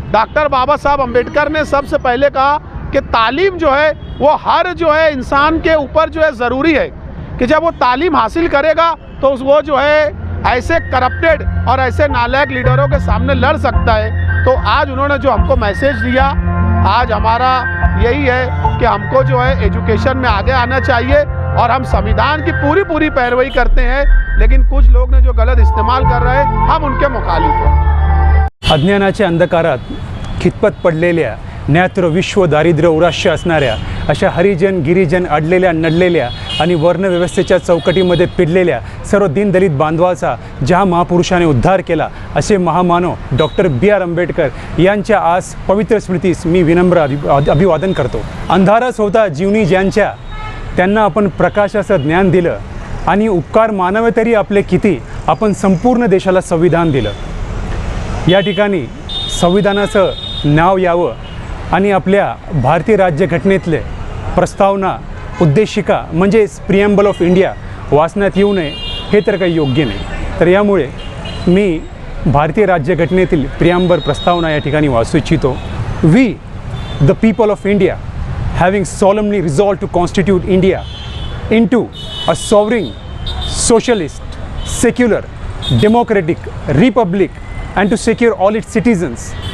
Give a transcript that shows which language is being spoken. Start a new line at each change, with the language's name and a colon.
Hindi: Doctor बाबा साहब अम्बेडकर ने सबसे पहले कहा कि तालीम जो है वो हर जो है इंसान के ऊपर जो है ज़रूरी है कि जब वो तालीम हासिल करेगा तो वो जो है ऐसे करप्टेड और ऐसे नालायक लीडरों के सामने लड़ सकता है। तो आज उन्होंने जो हमको मैसेज दिया, आज हमारा यही है कि हमको जो है एजुकेशन में आगे आना चाहिए और हम संविधान की पूरी पैरवी करते हैं। लेकिन कुछ लोग ने जो गलत इस्तेमाल कर रहे हैं, हम उनके मुखालिफ हैं।
Marathi: अज्ञानाच्या अंधकारात खितपत पडलेल्या, ज्ञात्र विश्व दारिद्र्य उराश्य असणाऱ्या अशा हरिजन, गिरिजन, अडलेल्या, नडलेल्या आणि वर्णव्यवस्थेच्या चौकटीमध्ये पिडलेल्या सर्व दीनदलित बांधवाचा ज्या महापुरुषाने उद्धार केला असे महामानव डॉक्टर B.R. आंबेडकर यांच्या आज पवित्र स्मृतीस मी विनम्र अभिवादन करतो। अंधारच होता जीवनी ज्यांच्या त्यांना आपण प्रकाशाचं ज्ञान दिलं आणि उपकार मानावे तरी आपले किती, आपण संपूर्ण देशाला संविधान दिलं. या ठिकाणी संविधानाचं नाव यावं आणि आपल्या भारतीय राज्यघटनेतले प्रस्तावना उद्देशिका म्हणजेच प्रिएम्बल ऑफ इंडिया वाचण्यात येऊ नये हे तर काही योग्य नाही. तर यामुळे मी भारतीय राज्यघटनेतील प्रिएम्बल प्रस्तावना या ठिकाणी वाचू इच्छितो.
English: we the people of India having solemnly resolved to constitute India into a sovereign, socialist, secular, democratic republic and to secure all its citizens